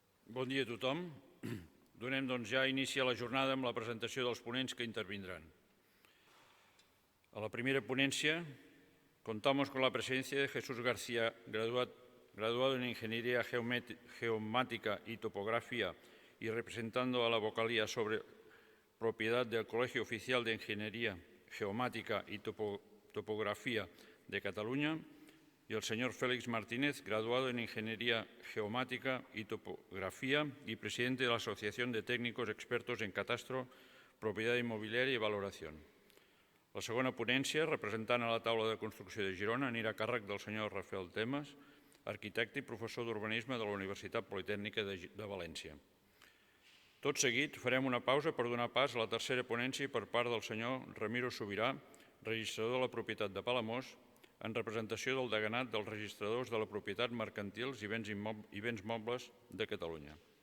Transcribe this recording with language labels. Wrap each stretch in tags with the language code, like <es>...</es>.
<ca>Bon dia a tothom. Donem ja inici a la jornada amb la presentació dels ponents que intervindran.</ca> <es>A la primera ponencia contamos con la presencia de Jesús García, graduado en Ingeniería Geomática y Topografía y representando a la vocalía sobre propiedad del Colegio Oficial de Ingeniería Geomática y Topografía de Cataluña, y el señor Félix Martínez, graduado en Ingeniería Geomática y Topografía y presidente de la Asociación de Técnicos Expertos en Catastro, Propiedad Immobiliària i Valoració.</es> <ca>La segona ponència, representant a la taula de construcció de Girona, anirà a càrrec del senyor Rafael Temes, arquitecte i professor d'urbanisme de la Universitat Politècnica de València. Tot seguit farem una pausa per donar pas a la tercera ponència per part del senyor Ramiro Subirà, registrador de la propietat de Palamós, en representació del deganat dels registradors de la propietat mercantils i béns mobles de Catalunya.</ca>